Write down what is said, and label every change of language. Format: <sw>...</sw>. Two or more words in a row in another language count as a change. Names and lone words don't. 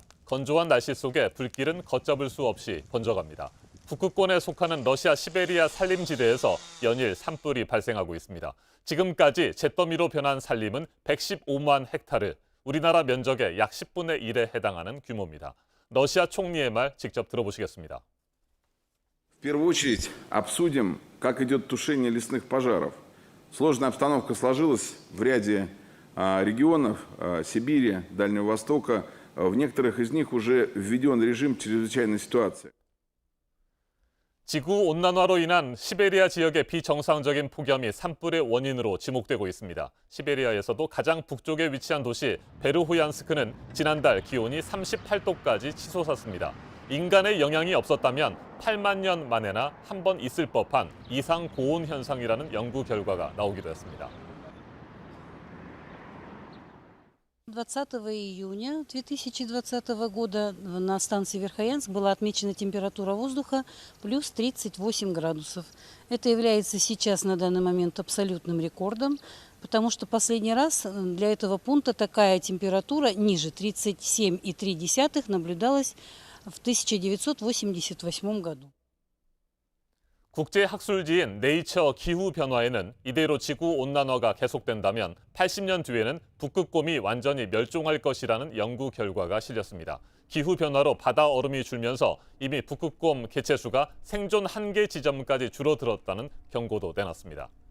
<ko>건조한 날씨 속에 불길은 걷잡을 수 없이 번져갑니다. 북극권에 속하는 러시아 시베리아 산림지대에서 연일 산불이 발생하고 있습니다. 지금까지 잿더미로 변한 산림은 115만 헥타르, 우리나라 면적의 약 10분의 1에 해당하는 규모입니다. 러시아 총리의 말 직접 들어보시겠습니다.</ko> <ru>В первую очередь обсудим, как идет тушение лесных пожаров. Сложная обстановка сложилась в ряде регионов Сибири, Дальнего Востока. В некоторых из них уже введен режим чрезвычайной ситуации.</ru> <ko>지구온난화로 인한 시베리아 지역의 비정상적인 폭염이 산불의 원인으로 지목되고 있습니다. 시베리아에서도 가장 북쪽에 위치한 도시 베르호얀스크는 지난달 기온이 38도까지 치솟았습니다. 인간의 영향이 없었다면 8만 년 만에나 한 번 있을 법한 이상 고온 현상이라는 연구 결과가 나오기도 했습니다.</ko> <ru>20 июня 2020 года на станции Верхоянск была отмечена температура воздуха плюс 38 градусов. Это является сейчас на данный момент абсолютным рекордом, потому что последний раз для этого пункта такая температура ниже 37,3 наблюдалась в 1988 году.</ru> <ko>국제학술지인 네이처 기후변화에는 이대로 지구온난화가 계속된다면 80년 뒤에는 북극곰이 완전히 멸종할 것이라는 연구 결과가 실렸습니다. 기후변화로 바다 얼음이 줄면서 이미 북극곰 개체수가 생존 한계 지점까지 줄어들었다는 경고도 내놨습니다.</ko>